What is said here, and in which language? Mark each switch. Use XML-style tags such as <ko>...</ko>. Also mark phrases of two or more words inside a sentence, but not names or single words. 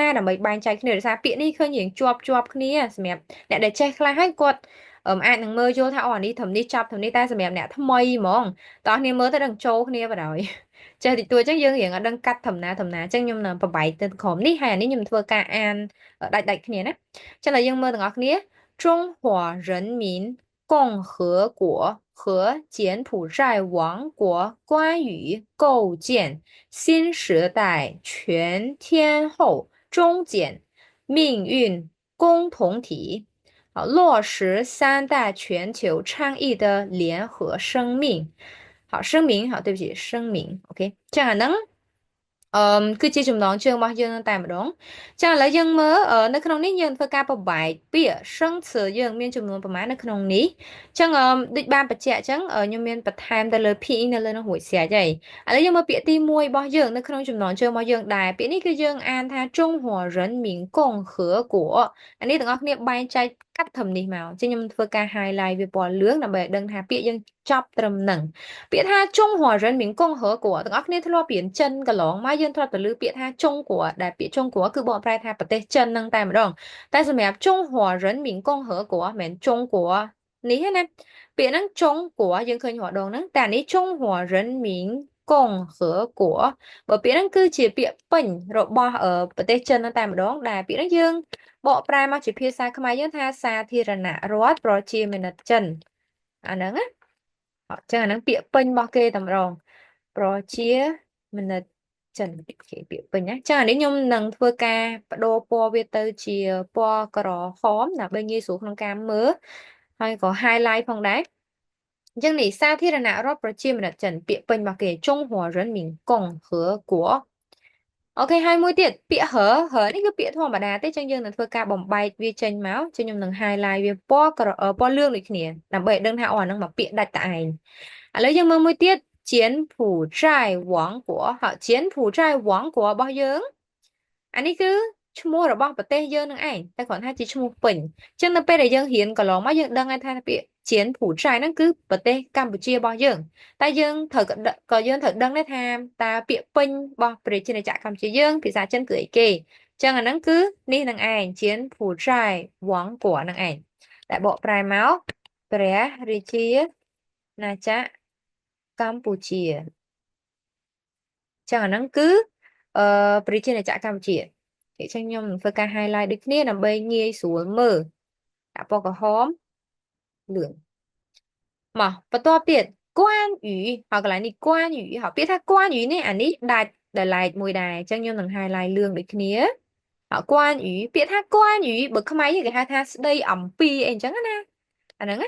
<km>ដើម្បីបែងចែកគ្នាដោយសារពាក្យនេះឃើញរៀងជាប់គ្នាសម្រាប់អ្នកដែលចេះខ្លះហើយគាត់អាចនឹងមើលយល់ថាអានេះត្រឹមនេះចាប់ត្រឹមនេះតែសម្រាប់ អ្នកថ្មីហ្មងតោះគ្នាមើលទៅដឹងចូលគ្នាបណ្ដោយចេះតិចតួចអញ្ចឹងយើងរៀងអត់ដឹងកាត់ធម្មតាអញ្ចឹង ខ្ញុំនឹងប្របែកទៅក្រុមនេះហើយអានេះខ្ញុំធ្វើការអានដាច់គ្នាណាចឹងតែយើងមើលទាំងអស់គ្នា</km> <zh>中华人民共和国和柬埔寨王国关于构建新时代全天候中检命运共同体落实三大全球倡议的联合声明。好，声明，好，对不起，声明 ，OK， 这样能</zh> <km>គឺជាចំណងជើងរបស់យើងតែម្ដងចាឥឡូវយើងមើលនៅក្នុងនេះយើងធ្វើការប្របែកពាក្យសឹងសើយើងមានចំនួនប្រមាណនៅក្នុងនេះអញ្ចឹងដូចបានបញ្ជាក់អញ្ចឹងខ្ញុំមានបន្ថែមទៅលើ PE នៅលើនោះរួចស្រេចហើយឥឡូវយើងមើលពាក្យទី1របស់យើងនៅក្នុងចំណងជើងរបស់យើងដែរពាក្យនេះគឺយើងអានថា中华人民共和国អានេះទាំងអស់គ្នាបែងចែកកាត់ត្រឹមនេះមកអញ្ចឹងខ្ញុំធ្វើការ highlight វាពណ៌លឿងដើម្បីឲ្យដឹងថាពាក្យ យើងចប់ត្រឹមហ្នឹងពាក្យថា中华人民共和国ទាំងអស់គ្នាធ្លាប់រៀនចិនកន្លងមកយើងធ្លាប់ទៅលើពាក្យថាចុងគួរដែលពាក្យចុងគួរគឺបកប្រែថាប្រទេសចិននឹងតែម្ដងតែសម្រាប់中华人民共和国មិនមែនចុងគួរនេះទេណាពាក្យហ្នឹងចុងគួរយើងឃើញរាល់ដងហ្នឹងតែនេះ中华人民共和国បើពាក្យហ្នឹងគឺជាពាក្យពេញ របស់ប្រទេសចិននឹងតែម្ដងដែលពាក្យហ្នឹងយើងបកប្រែមកជាភាសាខ្មែរយើងថាសាធារណរដ្ឋប្រជាមានិតចិនអាហ្នឹងណាអញ្ចឹងអាហ្នឹងពាក្យពេញរបស់គេតែម្ដងប្រជាមានិតចិនពាក្យពេញណាចានេះខ្ញុំនឹងធ្វើការបដូរពណ៌វាទៅ ជាពណ៌ក្រហមដើម្បីងាយស្រួលក្នុងការមើលហើយក៏ highlight ផងដែរអញ្ចឹងនេះសាធារណរដ្ឋប្រជាមានិតចិនពាក្យពេញរបស់គេ中华人民共和国អូខេហើយមួយទៀតពាក្យហឺ នេះគឺពាក្យធម្មតាទេអញ្ចឹងយើងនឹងធ្វើការបំបែកវាចេញមកចឹងខ្ញុំនឹង highlight វាពណ៌លឿងដូចគ្នាដើម្បីឲ្យដឹងថាអាហ្នឹងមកពាក្យដាច់តែ ឯងឥឡូវយើងមើលមួយទៀត柬埔寨王国ហៅ柬埔寨王国របស់យើងអានេះគឺឈ្មោះរបស់ប្រទេស យើងនឹងឯងតែគ្រាន់ថាជាឈ្មោះពេញអញ្ចឹងនៅពេលដែលយើងរៀនកន្លងមកយើងដឹងហើយថាពាក្យ柬埔寨ហ្នឹងគឺប្រទេសកម្ពុជារបស់យើងតែយើងត្រូវដឹងដែរថាតើពាក្យពេញរបស់ប្រជាណាចក្រកម្ពុជាយើងភាសាចិនគឺអីគេអញ្ចឹងអាហ្នឹងគឺនេះនឹងឯង柬埔寨王国នឹងឯងតែបកប្រែមកព្រះរាជាណាចក្រកម្ពុជា ចឹងអាហ្នឹងគឺប្រជាណាចក្រកម្ពុជាអញ្ចឹងខ្ញុំនឹងធ្វើការ highlight ដូចគ្នាដើម្បីងាយស្រួលមើលដាក់ពណ៌ក្រហមលឿងមកបន្ទាប់ទៀតគួនយូហើយកន្លែងនេះគួនយូហើយពាក្យថាគួនយូនេះអានេះដាច់ដែលឡែកមួយដែរអញ្ចឹងខ្ញុំនឹង highlight លឿងដូចគ្នាហើយគួនយូពាក្យថាគួនយូបើខ្មែរគេហៅថាស្ដីអំពីអីអញ្ចឹងណាអាហ្នឹងណា</km>